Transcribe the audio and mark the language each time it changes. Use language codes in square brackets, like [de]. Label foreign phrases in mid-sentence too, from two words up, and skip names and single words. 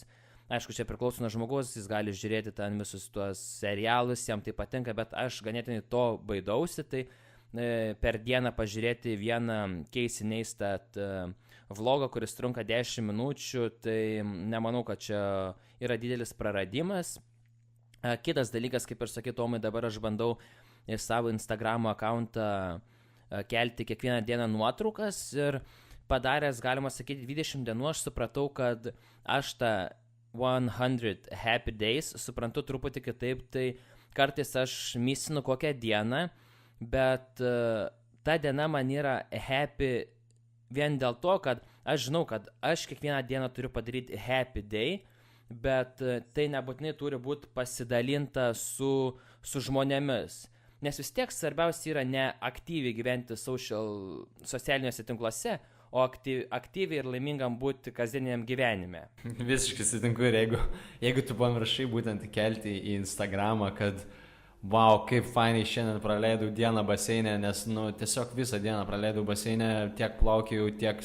[lt] Aišku, čia priklauso nuo žmogus, jis gali žiūrėti ten visus tuos serialus, jam tai patinka, bet aš ganėtinai to baidausi, tai per dieną pažiūrėti vieną Casey Neistat vlogą, kuris trunka 10 minučių, tai nemanau, kad čia yra didelis praradimas. Kitas dalykas, kaip ir sakai, Tomai, dabar aš bandau į savo Instagramo akauntą kelti kiekvieną dieną nuotraukas ir padaręs, galima sakyti, 20 dienų aš supratau, kad aš tą [en] 100 happy days [lt] suprantu truputį kitaip, tai kartais aš misinu kokią dieną, bet ta diena man yra happy vien dėl to, kad aš žinau, kad aš kiekvieną dieną turiu padaryti [en] happy day, [lt] bet tai nebūtinai turi būti pasidalinta su žmonėmis. Nes vis tiek svarbiausia yra ne aktyviai gyventi socialiniuose tinkluose, o aktyviai ir laimingam būti kasdieniam gyvenime. Visiškai sutinku ir jeigu tu pamiršai būtent kelti į Instagramą, kad wow, kaip fainai šiandien praleidau dieną baseinė, nes tiesiog visą dieną praleidau baseinė, tiek plaukiau, tiek